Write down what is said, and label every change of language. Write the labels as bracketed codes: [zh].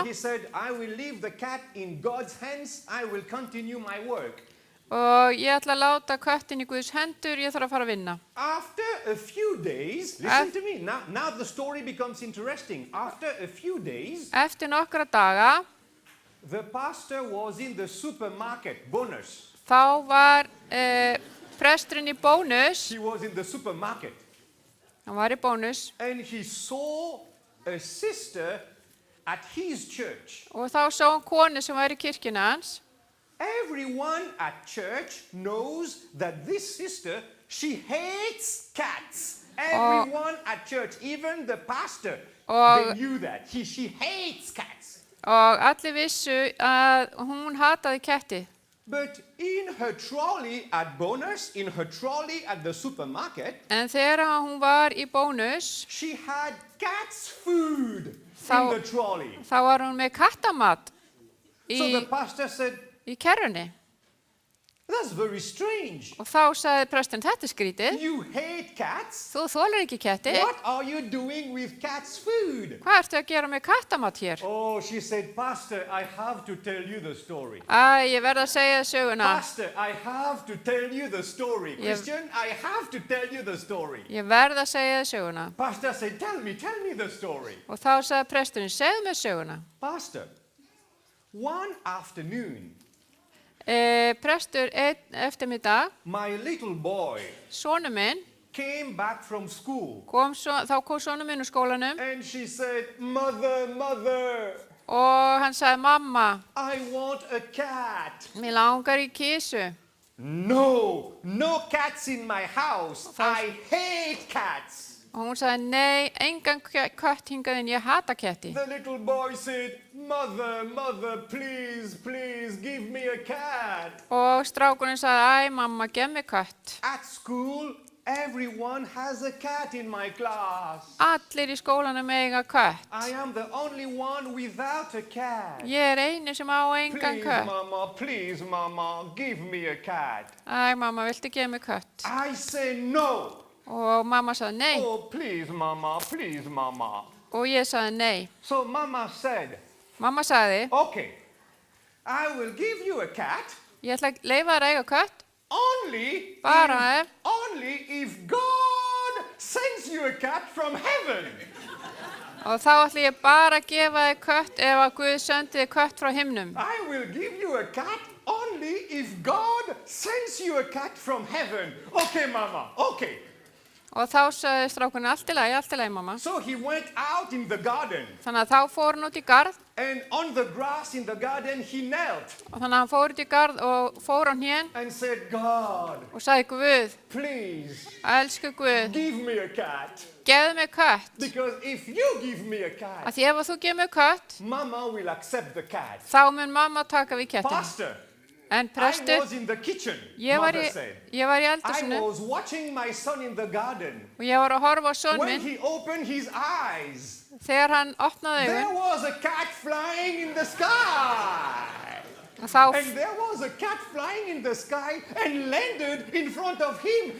[en] So he said, I will leave the cat in God's hands. I will continue my work. [is] og ég ætla að láta köttin í Guðs hendur, ég þarf að fara að vinna. [en] After a few days, listen to me. Now the story becomes interesting. After a few days, [is] Eftir nokkra daga, [en] the pastor was in the supermarket, Bonus. [is] þá var presturinn í Bónus, [en] He was in the supermarket. [is] hann var í Bónus, [en] And he saw a sister at his church. [is] og þá sá hann konu sem var í kirkjunni hans. [en] Everyone at church knows that this sister, she hates cats. Everyone at church, even the pastor, they knew that. She hates cats. [is] Og allir vissu að hún hataði ketti. [en] But in her trolley at Bonus, in her trolley at the supermarket, [is] En þegar hún var í Bónus, [en] she had cat's food in [is] Þá- [en] the trolley. [is] þá var hún með kattamat [en] So the pastor said, [is] í kerrunni. [en] That's very strange. [is] Og þá sagði presturinn, þetta er skrítið. [en] You hate cats? [is] Þú þolir ekki ketti. [en] What are you doing with cats' food? [is] Hvað ertu að gera með kattamat hér? [en] Oh, she said, Pastor, I have to tell you the story. [is] Æ, ég verð að segja söguna. [en] Pastor, I have to tell you the story. Christian, I have to tell you the story. [is] Ég verð að segja söguna. [en] Pastor said, tell me the story. [is] Og þá sagði presturinn, segðu mér söguna. [en] Pastor, one afternoon, [is] Prestur einn eftirmiddag, [en] my little boy [is] sonur minn, [en] came back from school. [is] þá kom sonur minn úr skólanum [en] And she said, Mother, [is] og hann sagði, mamma, [en] I want a cat. [is] mér langar í kísu. [en] No cats in my house. I hate cats. [is] Og hún sagði, nei, engan kött hingað inn, ég hata ketti. [en] The little boy said, Mother, please, give me a cat. [is] Og strákurinn sagði, æ, mamma, gef mér kött. [en] At school, everyone has a cat in my class. [is] Allir í skólanum eiga kött. [en] I am the only one without a cat. [is] Ég er eini sem á engan kött. [en] Please, mama, give me a cat. [is] Æ, mamma, viltu gefa mér kött? [en] I say no. [is] Og mamma sagði, nei. [en] Oh, please, mama. [is] Og ég sagði, nei. [en] So mama said, [is] Mamma sagði, [en] okay, I will give you a cat. [is] ég ætla að leyfa þér að eiga kött. [en] Only if God sends you a cat from heaven. [is] Og þá ætla ég bara að gefa þér kött ef að Guð sendi þér kött frá himnum. [en] I will give you a cat only if God sends you a cat from heaven. Okay, mama, okay. [is] Og þá sagði strákurinn, allt í lagi, mamma. [en] So he went out in the garden. [is] Þannig að þá fór hann út í garð. [en] And on the grass in the garden he knelt. [is] Og þannig að hann fór út í garð og fór á hnén. [en] And said, God, [is] og sagði, Guð, [en] please, [is] elsku Guð, [en] give me a cat. [is] gefðu mér kött. [en] Because if you give me a cat, [is] Af því ef þú gefur mér kött, [en] mama will accept the cat. [is] þá mun mamma taka við kettin. [en] Pastor, [is] En [en] I [is] prestur, [en] was in the kitchen, [is] ég var [en] mother [is] í [en] said. [is] eldhúsinu [en] I was watching my son in the garden. [is] og ég var að horfa á son [en] When [is] minn [en] he opened his eyes, [is] þegar hann opnaði [en] there [is] augun [en] was a cat flying in the sky. [is] og þá [en] And there was a cat flying in the sky and landed in front of him.